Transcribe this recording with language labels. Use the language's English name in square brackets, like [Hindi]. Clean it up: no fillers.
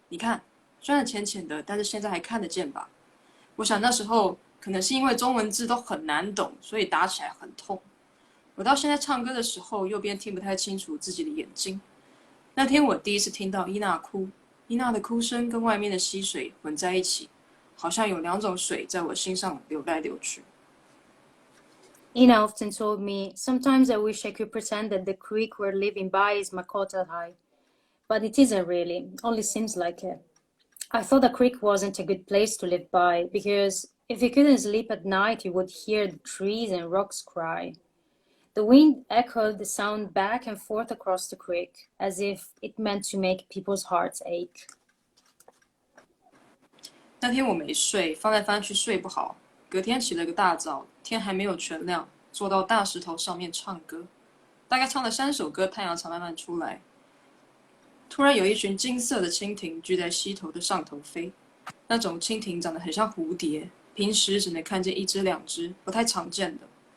[Chinese] 你看，虽然浅浅的，但是现在还看得见吧？我想那时候可能是因为中文字都很难懂，所以打起来很痛。我到现在唱歌的时候，右边听不太清楚自己的眼睛。那天我第一次听到伊娜哭，伊娜的哭声跟外面的溪水混在一起，好像有两种水在我心上流来流去。 [English] Ina often told me, sometimes I wish I could pretend that the creek we're living by is Makota High, but it isn't really, only seems like it. I thought the creek wasn't a good place to live by, because if you couldn't sleep at night, you would hear the trees and rocks cry. The wind echoed the sound back and forth across the creek, as if it meant to make people's hearts ache. [Chinese] 那天我没睡，翻来翻去睡不好。隔天起了个大早，天还没有全亮，坐到大石头上面唱歌，大概唱了3首歌，太阳才慢慢出来。突然有一群金色的蜻蜓聚在溪头的上头飞，那种蜻蜓长得很像蝴蝶，平时只能看见1只2只，不太常见的。